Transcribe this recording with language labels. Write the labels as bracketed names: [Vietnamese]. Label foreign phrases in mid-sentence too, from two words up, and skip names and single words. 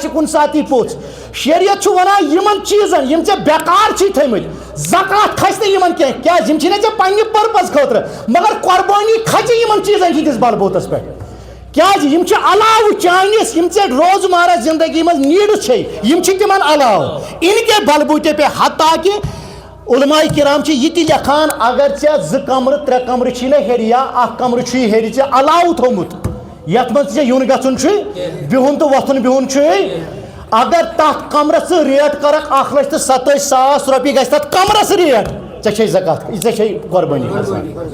[Kashmiri] ساتہٕ یی پوٚژھ شریعت چھُ وَنان یِمن چیٖزن یِم ژےٚ بیکار چھی تھٲیمٕتۍ زکات کھسہِ نہٕ یِمن کینٛہہ کیٛازِ یِم چھِنَے ژےٚ پننہِ پٔرپز خٲطرٕ مگر قۄربٲنی کھژِ یِمن چیٖزن ہِنٛدِس بلبوٗتس پٮ۪ٹھ کیٛازِ یِم چھِ علاوٕ چٲنِس یِم ژےٚ روزمرہ زندگی منٛز نیٖڈٕس چھے یِم چھِ تِمن علاوٕ [Urdu] اِن کے بلبوٗتے پہ [Kashmiri] حتیٰ کہِ علماء کرام چھِ یہِ تہِ لیکھان اگر ژےٚ 2 کمرٕ 3 کمرٕ چھی نا ہیٚرِ یا 1 کمرٕ چھُے ہیٚرِ ژےٚ علاوٕ تھوٚمُت یتھ منٛز ژےٚ یُن گژھُن چھُے بِہُن تہٕ وۄتھُن بِہُن چھُے اگر تتھ کمرس ژٕ ریٹ کرکھ 1,27,000 رۄپیہِ گژھِ تتھ کمرس ریٹ ژےٚ چھے زکات ژےٚ چھے قۄربٲنی کھسان